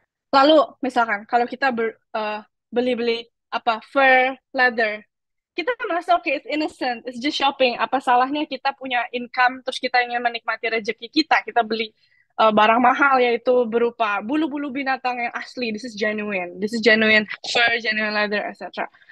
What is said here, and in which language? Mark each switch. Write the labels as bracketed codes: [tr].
[id] Lalu misalkan kalau kita beli-beli apa fur, leather, kita merasa oke, [en] it's innocent, it's just shopping. [id] Apa salahnya kita punya income terus kita ingin menikmati rezeki kita beli barang mahal yaitu berupa bulu-bulu binatang yang asli. [en] This is genuine fur, genuine leather, etc.